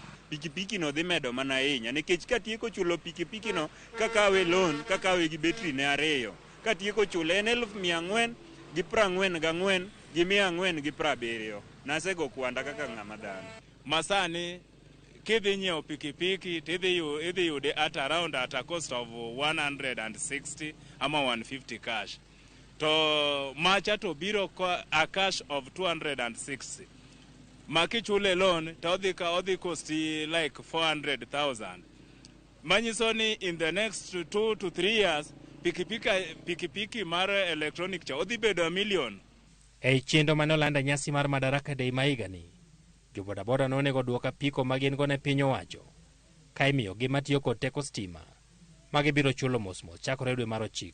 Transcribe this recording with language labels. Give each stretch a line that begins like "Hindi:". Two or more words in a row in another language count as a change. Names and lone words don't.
Luo (Kenya and Tanzania): Pikipiki no dhi medo mana ahinya, nikech katieko chulo pikipiki no, kakawe loan, kakawe gi betri ne ariyo. Katieko chule en 444 gi 470. Nasego kwanda kaka ng'ama dhano. Masani kidhi nyiewo pikipiki tidhi yude
English: at a cost of
Luo (Kenya and Tanzania): 160 ama 150 cash. To macha to biro
English: a cash of
Luo (Kenya and Tanzania): 260. Makichule loan to odhi costi like 400,000. Manyiso ni
English: in the next 2 to 3 years
Luo (Kenya and Tanzania): pikipiki mar electronic cha odhi bedo $1 million. Ei chenro mane olanda nyasi mar Madaraka Day ma higani, jo bodaboda nonego duoka apiko ma gin go ne piny owacho ka imiyogi matiyo kod teko sitima ma gibiro chulo mosmos chakore dwe mar 9.